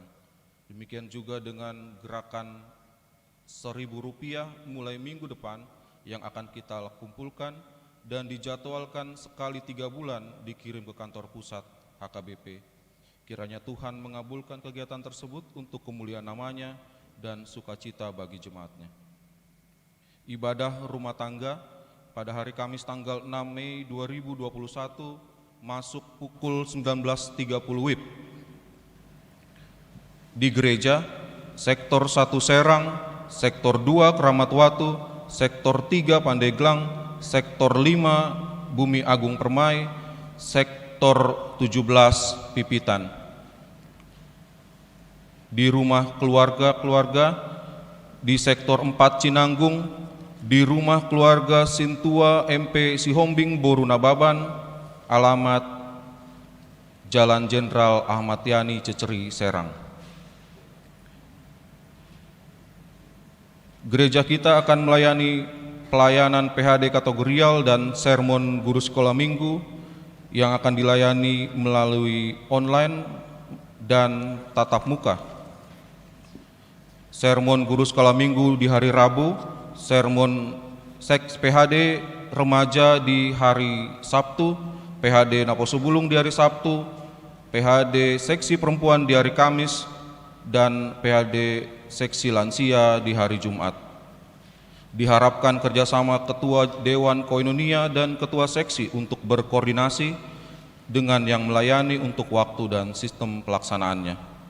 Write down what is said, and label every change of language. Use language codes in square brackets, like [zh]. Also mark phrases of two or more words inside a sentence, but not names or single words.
[id] Demikian juga dengan gerakan Rp1.000 mulai minggu depan yang akan kita kumpulkan dan dijadwalkan sekali 3 bulan dikirim ke kantor pusat HKBP. Kiranya Tuhan mengabulkan kegiatan tersebut untuk kemuliaan namanya dan sukacita bagi jemaatnya. Ibadah rumah tangga pada hari Kamis tanggal 6 Mei 2021 masuk pukul 19.30 WIB. Di gereja, sektor 1 Serang, sektor 2 Keramat Watu, sektor 3 Pandeglang, sektor 5 Bumi Agung Permai, Sektor 17 Pipitan. Di rumah keluarga-keluarga di Sektor 4 Cinanggung, di rumah keluarga Sintua MP Sihombing Boru Nababan, alamat Jalan Jenderal Ahmad Yani Ceceri, Serang. Gereja kita akan melayani pelayanan PHD kategorial dan sermon guru sekolah minggu yang akan dilayani melalui online dan tatap muka. Sermon guru sekolah minggu di hari Rabu, sermon seks PHD remaja di hari Sabtu, PHD Naposo Bulung di hari Sabtu, PHD seksi perempuan di hari Kamis, dan PHD seksi lansia di hari Jumat. Diharapkan kerjasama Ketua Dewan Koinonia dan Ketua Seksi untuk berkoordinasi dengan yang melayani untuk waktu dan sistem pelaksanaannya.